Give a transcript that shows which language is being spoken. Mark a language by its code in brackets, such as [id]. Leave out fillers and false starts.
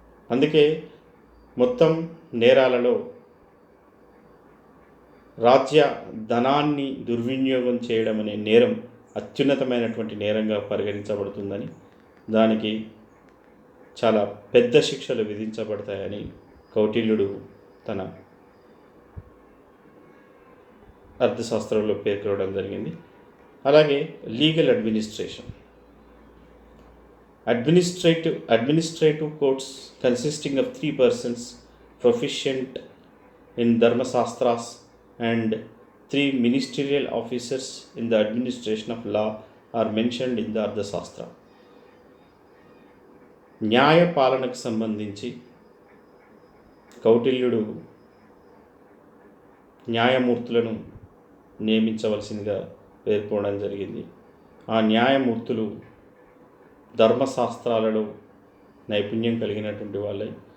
[te] అందుకే మొత్తం నేరాలలో రాజ్య ధనాన్ని దుర్వినియోగం చేయడం అనే నేరం అత్యున్నతమైనటువంటి నేరంగా పరిగణించబడుతుందని, దానికి చాలా పెద్ద శిక్షలు విధించబడతాయని కౌటిల్యుడు తన అర్థశాస్త్రంలో పేర్కొనడం జరిగింది. [en] అలాగే legal administration. Administrative courts consisting of 3 persons proficient in Dharmasastras and 3 ministerial officers in the administration of law are mentioned in the Ardhashastra. [te] న్యాయ పాలనకు సంబంధించి కౌటిల్యుడు న్యాయమూర్తులను నియమించవలసిందిగా పేర్కొనడం జరిగింది. ఆ న్యాయమూర్తులు ధర్మశాస్త్రాలలో నైపుణ్యం కలిగినటువంటి వాళ్ళే.